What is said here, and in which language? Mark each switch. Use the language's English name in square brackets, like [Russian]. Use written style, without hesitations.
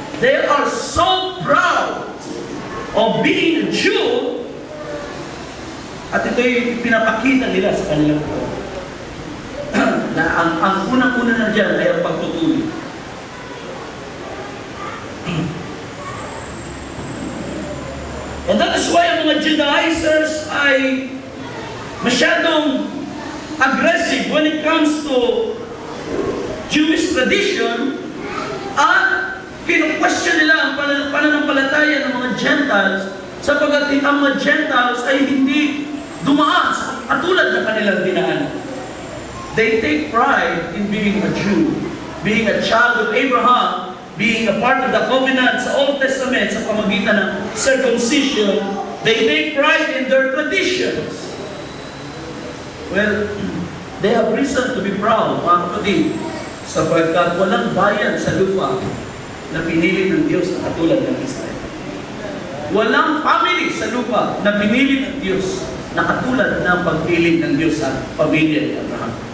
[English] They are so proud of being a Jew [Filipino] At ito'y pinapakita nila sa kanilang buhay. Na ang unang-una na dyan ay ang pagtutuli. [English] And that is why [Filipino] ang mga Judaizers ay masyadong aggressive [English] when it comes to Jewish tradition [Filipino] at pinu-question nila ang pananampalataya ng mga Gentiles sapagkat ang mga Gentiles ay hindi dumaan sa katulad ng kanilang dinaan. [English] They take pride in being a Jew, being a child of Abraham, being a part of the covenant sa Old Testament [Filipino] sa pamagitan ng [English] circumcision. They take pride in their traditions. Well, they have reason to be proud, [Filipino] mga kapatid, sapagkat walang bayan sa lupa na pinili ng Diyos na katulad ng Israel. Walang family sa lupa na pinili ng Diyos na katulad ng pagpili ng Diyos sa pamilya ni Abraham.